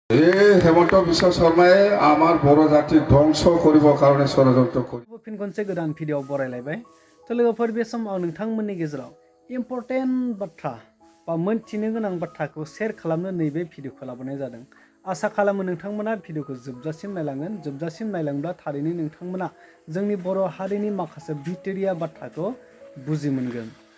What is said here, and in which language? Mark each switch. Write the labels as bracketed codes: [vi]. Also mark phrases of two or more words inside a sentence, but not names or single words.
[as] হেমন্ত বিশ্ব শর্মায়ে আমার বড় জাতি ধ্বংস করিব কারণে ষড়যন্ত্র করি। [brx] फिन खनसे गोदान भिडिअ बरायलायबाय तो लोगोफोर बे समाव नोंथांमोननि गेजेराव इम्पर्टेन्ट बाथ्रा बा मोनथिनो गोनां बाथ्राखौ शेयार खालामनो नैबे भिडिअखौ लाबोनाय जादों। आसा खालामो नोंथांमोना भिडिअखौ जोबजासिम नायलांगोन। जोबजासिम नायलांब्ला थारैनो नोंथांमोना जोंनि बर' हारिनि माखासे भितोरिया बाथ्राखौ बुजि मोनगोन।